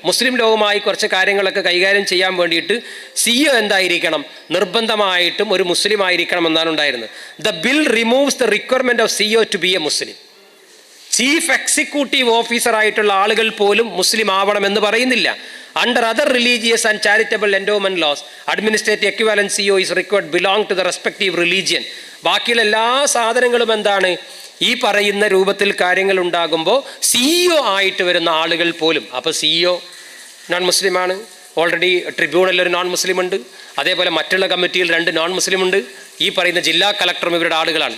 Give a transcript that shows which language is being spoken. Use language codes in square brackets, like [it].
[ml] മുസ്ലിം ലോവുമായി കുറച്ച് കാര്യങ്ങളൊക്കെ കൈകാര്യം ചെയ്യാൻ വേണ്ടിയിട്ട് CEO നിർബന്ധമായിട്ടും ഒരു മുസ്ലിം ആയിരിക്കണം എന്നാണ് ഉണ്ടായിരുന്നത്. [en] The bill removes the requirement of CEO to be a Muslim. [ml] Chief executive officer ആയിട്ടുള്ള ആളുകൾ പോലും മുസ്ലിം ആവണമെന്ന് പറയുന്നില്ല. [en] Under other religious and charitable endowment laws, administrative equivalent CEO is required belong to the respective religion. [ml] ബാക്കിയുള്ള എല്ലാ സാധനങ്ങളും ഈ പറയുന്ന രൂപത്തിൽ കാര്യങ്ങൾ ഉണ്ടാകുമ്പോൾ CEO ആയിട്ട് വരുന്ന ആളുകൾ പോലും. അപ്പോൾ CEO നോൺ മുസ്ലിമാണ്. ഓൾറെഡി ട്രിബ്യൂണലിൽ ഒരു നോൺ മുസ്ലിം ഉണ്ട്. അതേപോലെ മറ്റുള്ള കമ്മിറ്റിയിൽ 2 നോൺ മുസ്ലിം ഉണ്ട്. ഈ പറയുന്ന ജില്ലാ കളക്ടറും ഇവരുടെ ആളുകളാണ്.